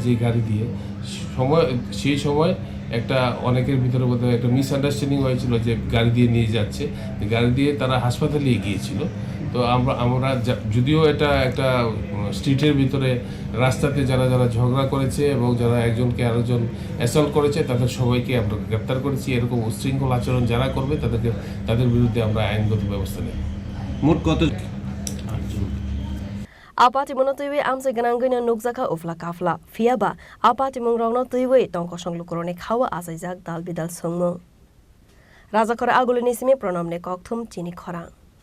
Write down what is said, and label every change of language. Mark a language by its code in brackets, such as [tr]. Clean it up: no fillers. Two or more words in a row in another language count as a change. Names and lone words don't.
[bn] যে গাড়ি দিয়ে সেই সময় একটা অনেকের ভিতরে বোধহয় একটা মিসআন্ডারস্ট্যান্ডিং হয়েছিল যে গাড়ি দিয়ে নিয়ে যাচ্ছে গাড়ি দিয়ে তারা হাসপাতালে গিয়েছিল তো আমরা যদিও এটা একটা স্ট্রিটের ভিতরে রাস্তাতে যারা ঝগড়া করেছে এবং যারা একজনকে আরেকজন অ্যাসল্ট করেছে তাদের সবাইকে আমরা গ্রেপ্তার করেছি এরকম উচ্ছৃঙ্খল আচরণ যারা করবে তাদের বিরুদ্ধে আমরা আইনগত ব্যবস্থা নেব মোট কত [trp] Patimung no Twiwi amse gananggoino nukjaka ufla kafla phiaba Patimung rokno Twiwi tongko songlukuroni khawa asaijak dal bidal songmung Rajakhor Aguli nisimi pranamne kokthum Chini Khorang